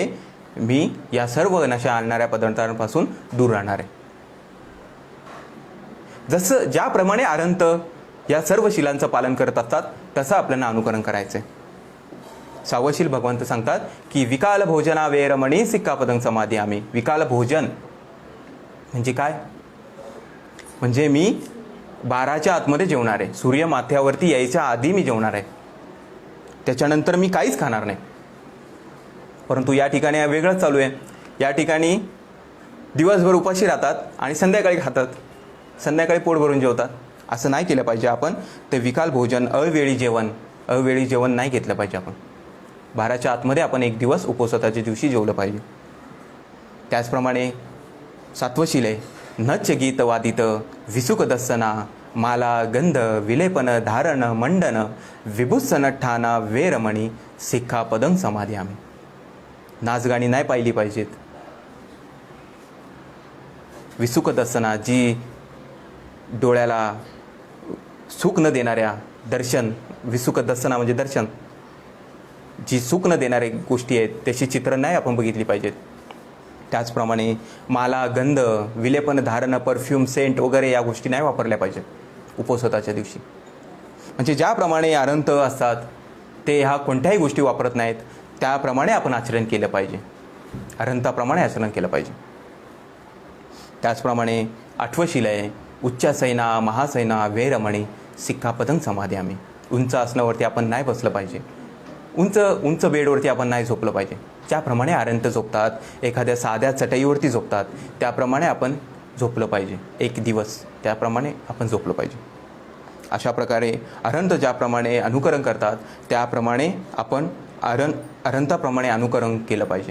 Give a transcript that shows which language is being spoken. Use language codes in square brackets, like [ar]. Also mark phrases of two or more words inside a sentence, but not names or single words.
[mr] मी या सर्व नशा आणणाऱ्या पदार्थांपासून दूर राहणार आहे. जसं ज्याप्रमाणे अरहंत या सर्व शीलांचं पालन करत असतात तसं आपल्याला अनुकरण करायचं आहे. 6वं शील भगवंत सांगतात की [pi] विकाल भोजना वेरमणी सिक्कापदं समाधियामी. विकाल भोजन [mr] म्हणजे काय? म्हणजे मी 12च्या आतमध्ये जेवणार आहे. सूर्य माथ्यावरती यायच्या आधी मी जेवणार आहे. त्याच्यानंतर मी काहीच खाणार नाही. परंतु या ठिकाणी वेगळंच चालू आहे. या ठिकाणी दिवसभर उपाशी राहतात आणि संध्याकाळी खातात, संध्याकाळी पोट भरून जेवतात. असं नाही केलं पाहिजे आपण. ते [pi] विकाल भोजन, [mr] अवेळी जेवण नाही घेतलं पाहिजे आपण. 12च्या आतमध्ये आपण एक दिवस उपवासाच्या दिवशी जेवलं पाहिजे. त्याचप्रमाणे 7वं शील आहे [pi] नच गीत वादित विसुक दස්සना माला गंध विलेपन धारण मंडन विभुत्सन ठाणा वेरमणी सिक्कापदं समाधियामी. [mr] नाचगाणी नाही पाहिली पाहिजेत. [pi] विसुक दස්සना, [mr] जी डोळ्याला सुख न देणाऱ्या दर्शन, [pi] विसुक दස්සना [mr] म्हणजे दर्शन, जी सुख न देणारे गोष्टी आहेत त्याची चित्र नाही आपण बघितली पाहिजेत. त्याचप्रमाणे माला, गंध, विलेपन धारण, परफ्यूम, सेंट वगैरे या गोष्टी नाही वापरल्या पाहिजेत उपवासाच्या दिवशी. म्हणजे ज्याप्रमाणे अरहंत असतात ते ह्या कोणत्याही गोष्टी वापरत नाहीत त्याप्रमाणे आपण आचरण केलं पाहिजे. अरहंताप्रमाणे आचरण केलं पाहिजे. त्याचप्रमाणे 8वं शील आहे [pi] उच्चासैना महासैना वेरमणी सिक्कापदं समाधियामी. [mr] उंच आसनावरती आपण नाही बसलं पाहिजे. उंच बेडवरती आपण नाही झोपलं पाहिजे. ज्याप्रमाणे अरहंत झोपतात, एखाद्या साध्या चटईवरती झोपतात त्याप्रमाणे आपण झोपलं पाहिजे. एक दिवस त्याप्रमाणे आपण झोपलं पाहिजे. अशा प्रकारे अरहंत ज्याप्रमाणे अनुकरण करतात त्याप्रमाणे आपण अरहंताप्रमाणे अनुकरण केलं पाहिजे.